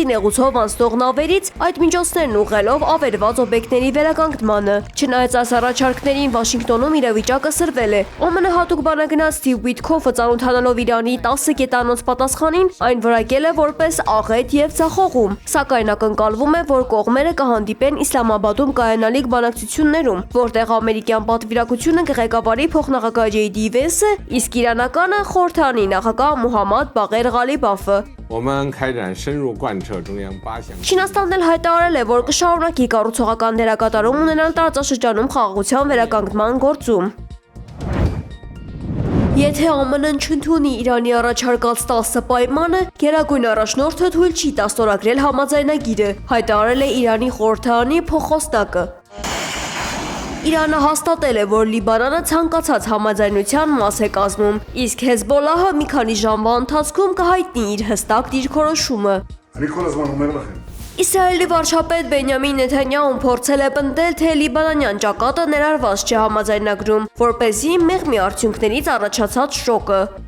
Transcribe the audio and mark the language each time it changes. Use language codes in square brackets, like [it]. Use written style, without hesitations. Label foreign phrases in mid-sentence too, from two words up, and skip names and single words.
[hy] նեղուցով անցնող նավերից այդ միջոցներն ուղղելով ավերված օբյեկտների վերականգնմանը։ Չնայած այս առաջարկներին Վաշինգտոնում իրավիճակը սրվել է։ ԱՄՆ հատուկ բանագնաց Սթիվ Ուիթքոֆը ծանոթանալով Իրանի 10 կետանոց պատասխան պատասխանին այն որակել է որպես աղետ եւ ձախողում, սակայն ակնկալվում է, որ կողմերը կհանդիպեն Իսլամաբադում կայանալիք բանակցություններում, որտեղ ամերիկյան պատվիրակությունը կղեկավարի փոխնախագահ J.D. Vance-ը, իսկ իրանականը խորհրդանի նախագահ Մուհամմադ Բաղեր Ղալիբաֆը։ [zh] 我们开展深入贯彻中央8项。 [hy] Չինաստանն էլ հայտարարել է, որ կշարունակի կառուցողական դերակատարում ունենալ տարածաշրջանում խաղաղության վերականգնման գործում։ Եթե ԱՄՆ-ն չընդունի Իրանի առաջարկած 10 պայմանը, Գերագույն առաջնորդը թույլ չի տա ստորագրել համաձայնագիրը, հայտարարել է Իրանի խորհրդարանի փոխխոսնակը։ Իրանը հաստատել է, որ Լիբանանը ցանկացած համաձայնության մաս է կազմում, իսկ Հեզբոլահը մի քանի ժամվա ընթացքում կհայտնի իր հստակ դիրքորոշումը։ Իսրայելի վարչապետ Բենյամին Նեթանյահուն փորձել է պնդել, թե լիբանանյան ճակատը ներառված չէ համաձայնագրում, որպեսզի մեղմի արդյունքներից առաջացած շոկը։